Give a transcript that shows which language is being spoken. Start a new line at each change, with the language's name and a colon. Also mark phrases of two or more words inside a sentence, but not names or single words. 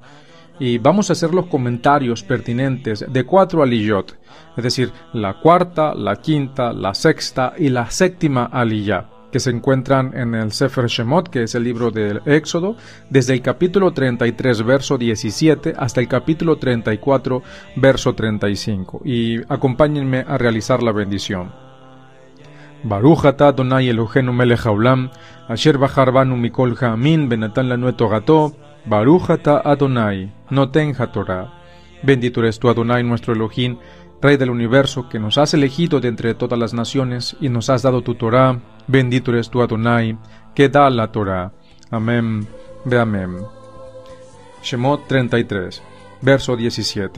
Spanish: Y vamos a hacer los comentarios pertinentes de 4 aliyot, es decir, la cuarta, la quinta, la sexta y la séptima aliyá, que se encuentran en el Sefer Shemot, que es el libro del Éxodo, desde el capítulo 33, verso 17, hasta el capítulo 34, verso 35. Y acompáñenme a realizar la bendición.
Hebrew: ברוך אתה אדוני אלוהינו מלך העולם אשר בחר בנו מכל העמים ונתן לנו את תורתו ברוך אתה אדוני נותן התורה.
Spanish: Bendito eres tú, Adonai, nuestro Elohim, Rey del universo, que nos has elegido de entre todas las naciones y nos has dado tu Torah. Bendito eres tú, Adonai, que da la Torah. Amén, ve amén. Shemot 33, verso 17.